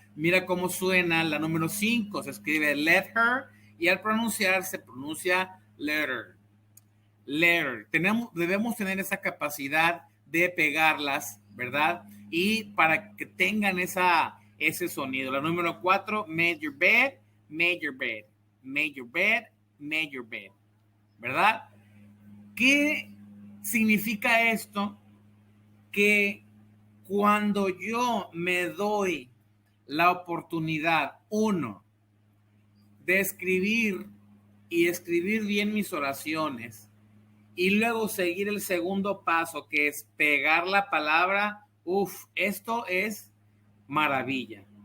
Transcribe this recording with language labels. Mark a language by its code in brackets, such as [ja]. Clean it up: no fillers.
[es] Mira cómo suena la número 5, se escribe [en] let her [es] y al pronunciar se pronuncia letter. Letter. Debemos tener esa capacidad de pegarlas, ¿verdad? Y para que tengan ese sonido. La número 4, [en] made your bed, made your bed, made your bed, made your bed, [es] ¿verdad? ¿Qué significa esto? Que cuando yo me doy la oportunidad, uno, de escribir y escribir bien mis oraciones, y luego seguir el segundo paso, que es pegar la palabra, esto es maravilla.